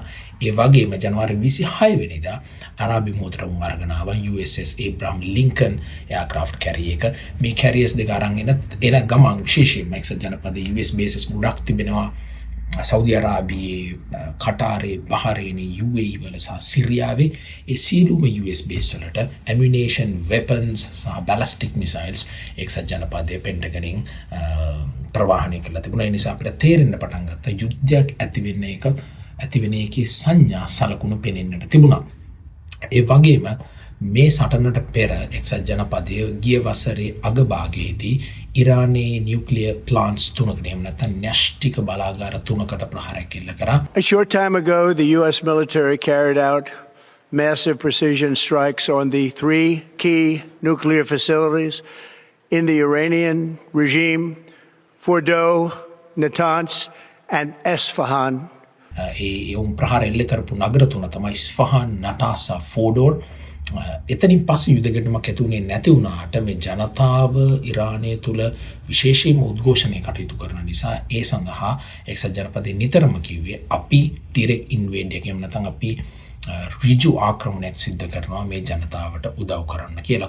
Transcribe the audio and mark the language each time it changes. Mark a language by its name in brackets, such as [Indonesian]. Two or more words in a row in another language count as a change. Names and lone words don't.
[Sinhala] ඒ වගේම ජනවාරි 26 වෙනිදා අරාබි මොහොතට උන් අරගෙන ආවා USS ඒබ්‍රහම් ලින්කන් [English] aircraft carrier [Sinhala] එක. මේ කැරියර්ස් දෙක අරන් එන ගමන් විශේෂයෙන්ම එක්සත් ජනපදයේ US බේසස් ගොඩක් තිබෙනවා. සෞදි අරාබියේ, කටාරේ, බහරේනයේ, UAE වල සහ සිරියාවේ ඒ සියලුම US බේස් වලට [English] ammunition, weapons [Sinhala] සහ [English] ballistic missiles [Sinhala] එක්සත් ජනපදයේ පෙන්ටගනින් ප්‍රවාහනය කළා තිබුණා. ඒ නිසා අපිට තේරෙන්න පටන් ගත්තා යුද්ධයක් ඇති වෙන එකේ සංඥා සලකුණු පෙනෙන්නට තිබුණා. ඒ වගේම මේ සටනට පෙර එක්සත් ජනපදයේ ගිය වසරේ අගභාගයේදී ඉරානයේ [English] nuclear plants [Sinhala] තුනකට එහෙම නැත්නම් න්‍යෂ්ටික බලාගාර තුනකට ප්‍රහාරයක් එල්ල කරා. [English] A short time ago, the U.S. military carried out massive precision strikes on the three key nuclear facilities in the Iranian regime, Fordo, Natanz, and Esfahan. [Sinhala] උන් ප්‍රහාර එල්ල කරපු නගර තුන තමයි ඉස්ෆහාන්, නටාස් සහ ෆෝඩෝර්. එතනින් පස්සේ යුද ගැටුමක් ඇති වුණේ නැති වුණාට මේ ජනතාව ඉරානය තුළ විශේෂයෙන්ම උද්ඝෝෂණය කටයුතු කරන නිසා ඒ සඳහා එක්සත් ජනපදයේ නිතරම කිව්වේ අපි [English] direct invade [Sinhala] එකක් එහෙම නැත්නම් අපි ඍජු ආක්‍රමණයක් සිද්ධ කරනවා මේ ජනතාවට උදව් කරන්න කියලා.